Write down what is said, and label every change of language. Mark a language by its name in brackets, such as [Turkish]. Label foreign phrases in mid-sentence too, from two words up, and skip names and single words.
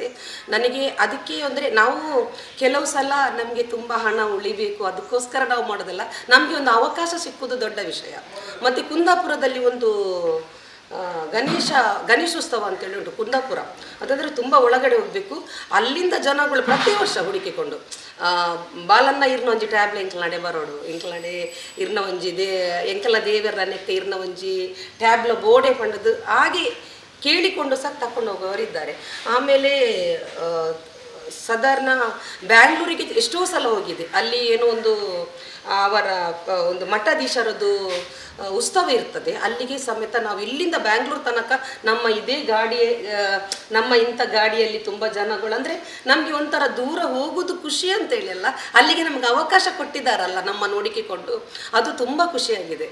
[Kannada] ನನಗೆ ಅದಕ್ಕೆ ಅಂದರೆ ನಾವು ಕೆಲವು ಸಲ ನಮಗೆ ತುಂಬ ಹಣ ಉಳಿಬೇಕು, ಅದಕ್ಕೋಸ್ಕರ ನಾವು ಮಾಡೋದಲ್ಲ, ನಮಗೆ ಒಂದು ಅವಕಾಶ ಸಿಕ್ಕುವುದು ದೊಡ್ಡ ವಿಷಯ. ಮತ್ತು ಕುಂದಾಪುರದಲ್ಲಿ ಒಂದು ಗಣೇಶೋತ್ಸವ ಅಂತೇಳಿ ಉಂಟು ಕುಂದಾಪುರ. ಅದಂದರೆ ತುಂಬ ಒಳಗಡೆ ಹೋಗಬೇಕು. ಅಲ್ಲಿಂದ ಜನಗಳು ಪ್ರತಿ ವರ್ಷ ಹುಡುಕಿಕೊಂಡು [Tulu] ಬಾಲನ್ನ ಇರ್ನ ಒಂಜಿ ಟ್ಯಾಬ್ಲೆ ಎಂಕಲಡೆ ಬರೋಡು, ಎಂಕಲಡೆ ಇರ್ನ ಒಂಜಿ ಎಂಕಲ ದೇವರ ನೆಕ್ಕ ಇರ್ನ ಒಂಜಿ ಟ್ಯಾಬ್ಲ ಬೋಡೆ ಪಂಡದು [Kannada] ಹಾಗೆ ಕೇಳಿಕೊಂಡು ಸಹ ತಕೊಂಡು ಹೋಗೋರಿದ್ದಾರೆ. ಆಮೇಲೆ ಸಾಧಾರಣ ಬ್ಯಾಂಗ್ಳೂರಿಗೆ ಎಷ್ಟೋ ಸಲ ಹೋಗಿದೆ. ಅಲ್ಲಿ ಏನೋ ಒಂದು ಅವರ ಒಂದು ಮಠಾಧೀಶರದ್ದು ಉತ್ಸವ ಇರ್ತದೆ, ಅಲ್ಲಿಗೆ ಸಮೇತ ನಾವು ಇಲ್ಲಿಂದ ಬ್ಯಾಂಗ್ಳೂರ್ ತನಕ ನಮ್ಮ ಇಂಥ ಗಾಡಿಯಲ್ಲಿ ತುಂಬ ಜನಗಳು, ಅಂದರೆ ನಮಗೆ ಒಂಥರ ದೂರ ಹೋಗೋದು ಖುಷಿ ಅಂತೇಳಿ ಅಲ್ಲ, ಅಲ್ಲಿಗೆ ನಮಗೆ ಅವಕಾಶ ಕೊಟ್ಟಿದ್ದಾರಲ್ಲ ನಮ್ಮ ನೋಡಿಕೊಂಡು, ಅದು ತುಂಬ ಖುಷಿಯಾಗಿದೆ.